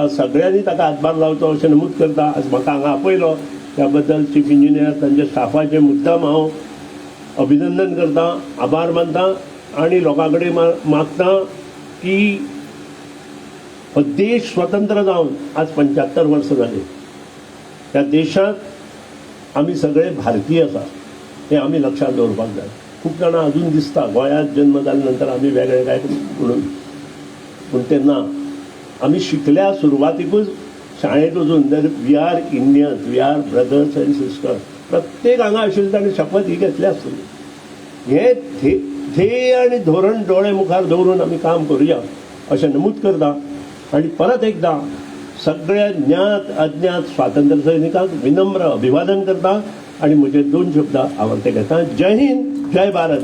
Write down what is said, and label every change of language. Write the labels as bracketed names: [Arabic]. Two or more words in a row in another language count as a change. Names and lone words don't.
[Konkani] सगळ्यांनी ताका हातभार लावचो अशें नमूद करता. आज म्हाका हांगा आपयलो त्या बद्दल चीफ इंजिनियर तांच्या स्टाफाचें मुद्दाम हांव अभिनंदन करता, आभार मानता आणि लोकां कडेन मागता की हो देश स्वतंत्र जावन आज 75 वर्सां जालीं. ह्या देशांत आमी सगळे भारतीय आसा हें आमी लक्षांत दवरपाक जाय. खूब जाणां अजून दिसता गोंयांत जन्म जाल्या नंतर आमी वेगळे काय म्हणून, पूण ते ना. आमी शिकल्या सुरवातीकूच शाळेंत वचून [English] we are Indians, we are brothers and sisters. [Konkani] प्रत्येक हांगा आशिल्ली ताणें शपथ ही घेतली आसतली. हें ध्येय आनी धोरण दोळे मुखार दवरून आमी काम करुया अशें नमूद करता. आणि परत एकदा सगळ्या ज्ञात अज्ञात स्वातंत्र्य सैनिकांक विनम्र अभिवादन करता आणि म्हजे 2 शब्द आवडते घेता. जय हिंद, जय भारत.